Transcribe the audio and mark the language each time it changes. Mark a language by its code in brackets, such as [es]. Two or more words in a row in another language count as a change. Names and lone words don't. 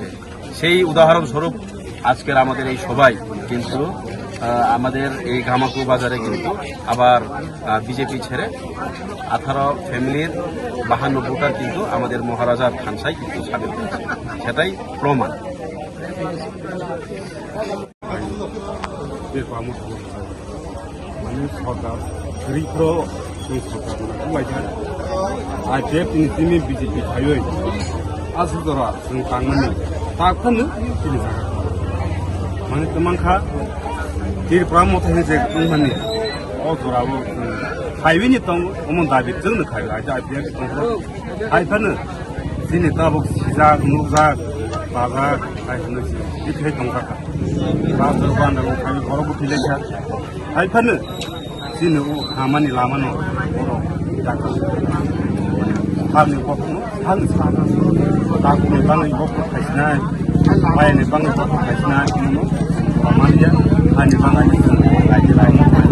[bn] সেই উদাহরণস্বরূপ আজকের আমাদের এই সবাই কিন্তু আমাদের এই গামাকু বাজারে কিন্তু আবার বিজেপি ছেড়ে 18 ফ্যামিলির 52 ভোটার কিন্তু আমাদের মহারাজার থানসায় কিন্তু সামিল হয়েছে। সেটাই প্রমাণ। [brx] বিজেপি আসুদরা जों थांनानै ताखौनो गेलेजागोन माने गोबांखा गिरफ्रा मथायनो जे माने अजराबो हाइवेनि दं अमन दाबि जोंनो खायो आइ आइपिया हाइफानो दिनै दाबो सिजा नुजा बाजा हाइफानो बिथाय दंखा बाजार बान्दाव खायो गरबो फिलेखा हाइफानो दिनै हामानि लामानो जाखो हानि गथनो हानि साना दाखुनि बाङै गथ खायसिनाय बायनि बाङै गथ खायसिनाय मानिया हानि बाङै जों रायजो रायजो